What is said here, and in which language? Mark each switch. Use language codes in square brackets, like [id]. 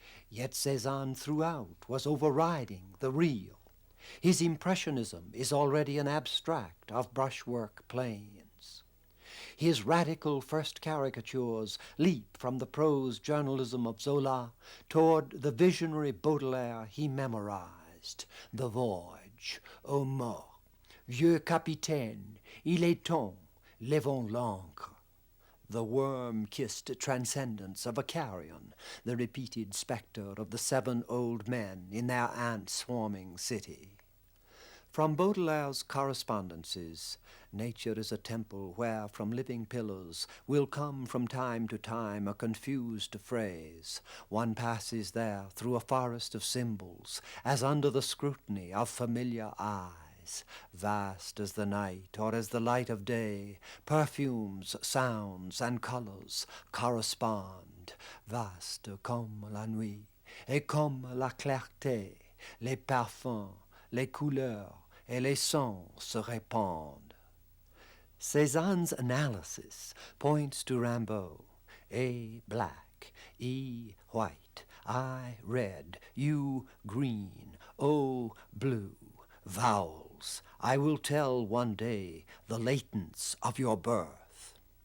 [en] Yet Cézanne throughout was overriding the real. His impressionism is already an abstract of brushwork planes. His radical first caricatures leap from the prose journalism of Zola toward the visionary Baudelaire he memorized. The voyage, [fr] ô mort, vieux capitaine, il est temps, levons l'ancre. [en] The worm-kissed transcendence of a carrion, the repeated spectre of the 7 old men in their ant-swarming city. From Baudelaire's correspondences, nature is a temple where from living pillars will come from time to time a confused phrase. One passes there through a forest of symbols, as under the scrutiny of familiar eyes. Vast as the night or as the light of day, perfumes, sounds, and colors correspond. [fr] Vaste comme la nuit, et comme la clarté, les parfums, les couleurs, et les sons se répandent. [en] Cézanne's analysis points to Rimbaud. A black, E white, I red, you green, O blue. Vowels, I will tell one day the latents of your birth.